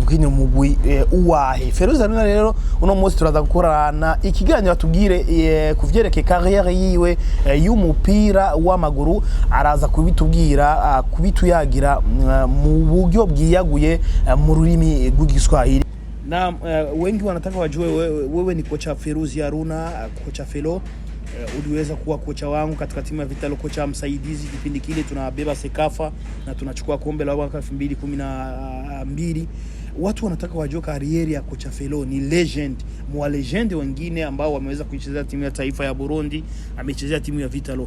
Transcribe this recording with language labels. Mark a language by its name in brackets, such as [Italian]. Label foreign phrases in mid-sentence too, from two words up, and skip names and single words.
[Rundi] kukinira umugwi uwahe Feruzi Haruna rero uno munsi turaza gukorana ikiganiro atubwire kuvyerekeye carrière yiwe y'umupira w'amaguru araza kubitubwira kubituyagira mu buryo bwiyaguye mu rurimi rw'igiswahili [Swahili] na wengi wanataka wajue wewe ni kocha Feruzi Haruna kocha Felo uliweza kuwa kocha wangu katika timu ya Vitalo, kocha msaidizi kipindi kile tunabeba Sekafa na tunachukua kombe la mwaka 2012. Watu wanataka wajue karieri ya kocha Felo ni legend, mwa legend wengine ambao wameweza kuichezea timu ya taifa ya Burundi, amechezea timu ya Vitalo.